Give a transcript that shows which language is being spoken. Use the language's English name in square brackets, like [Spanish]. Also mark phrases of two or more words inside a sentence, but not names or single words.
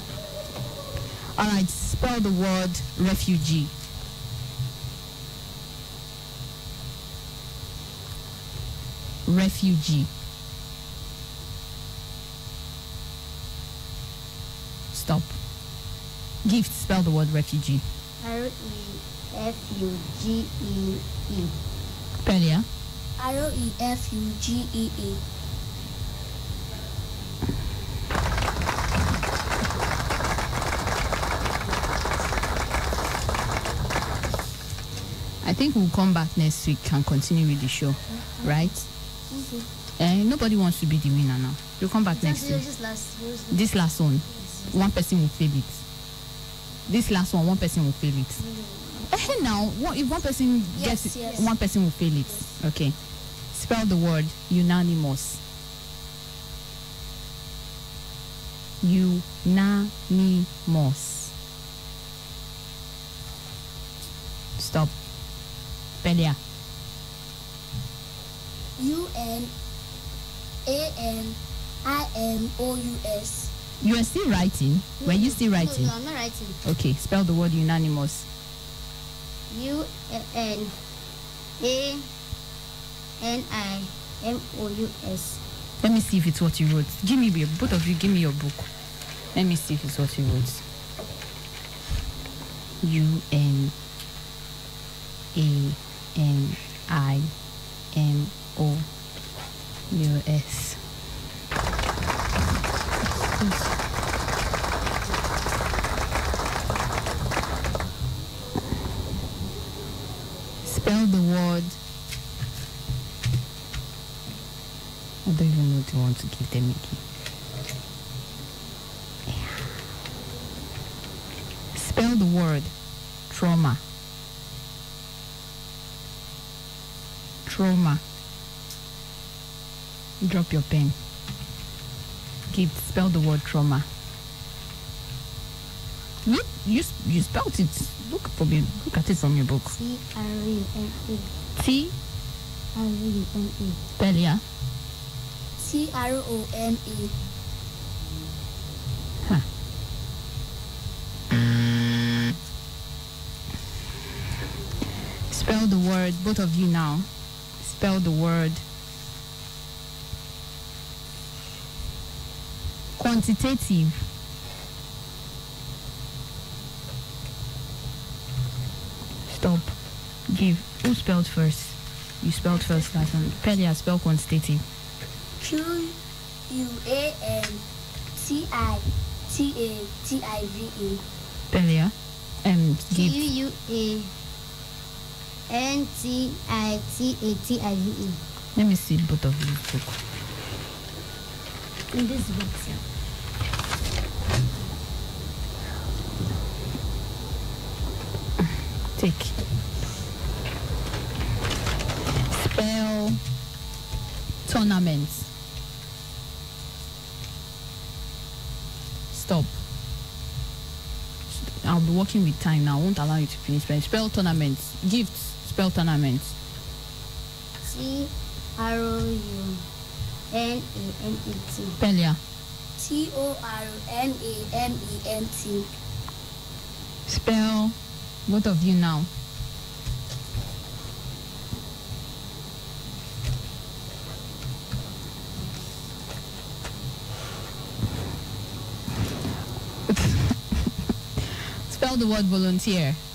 [English] All right, spell the word refugee. Refugee. Stop. Gift, spell the word refugee. R-E-F-U-G-E-E. Pelia. R-O-E-F-U-G-E-E. I think we'll come back next week and continue with the show, right? Nobody wants to be the winner now. You'll come back next week. This last one, one person will fail it. This last one person will fail it. Now, if one person gets it, yes. one person will fail it. Okay. Spell the word unanimous. Unanimous. Stop. Pelia. U-N-A-N-I-M-O-U-S. You are still writing? Were you still writing? No, I'm not writing. Okay, spell the word unanimous. U-N-A-N-I-M-O-U-S. Let me see if it's what you wrote. Both of you, give me your book. Let me see if it's what you wrote. U-N-A-N-I-M-O-U-S. Spell the word. I don't even know what you want to give them again. Spell the word trauma. Trauma. Drop your pen. Spell the word trauma. You spelled it. Look at it from your book. T-R-U-M-A. T-R-U-M-A. Pelia. T-R-O-M-A. Huh. Spell the word, both of you now. Spell the word quantitative. Stop. Give. Who spelled first? You spelled first last one. Pelia, spell quantitative. Q-U-A-N-T-I-T-A-T-I-V-E. Pelia. Give. Q-U-A-N-T-I-T-A-T-I-V-E. Let me see both of you book. In this book, sir. Take. Spell tournament. Stop. I'll be working with time now. I won't allow you to finish. Spell tournament. Gifts. Spell tournament. T-R-O-U-N-A-M-E-T. Pelia. T-O-R-N-A-M-E-N-T. Spell both of you now. Spell the word volunteer.